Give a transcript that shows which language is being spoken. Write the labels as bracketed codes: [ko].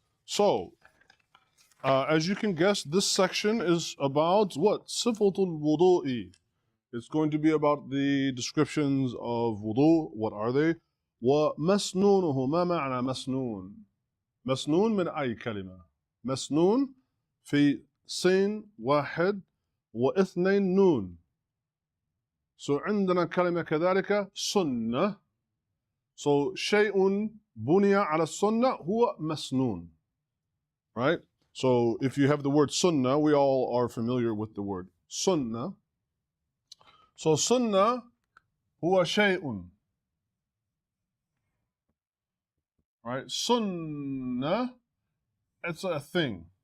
[en] So, as you can guess, this section is about what? Sifatul wudu'i. It's going to be about the descriptions of wudu. What are they? [ar] ومسنونه. ما معنى مسنون؟ مسنون من أي كلمة؟ مسنون في سين واحد واثنين نون. So عندنا كلمة كذلك سنة. So شيء بني على السنة هو مسنون. [en] Right? So if you have the word sunnah, we all are familiar with the word sunnah. So sunnah [ar] هو شيء. [en] Right? Sunnah, it's a thing.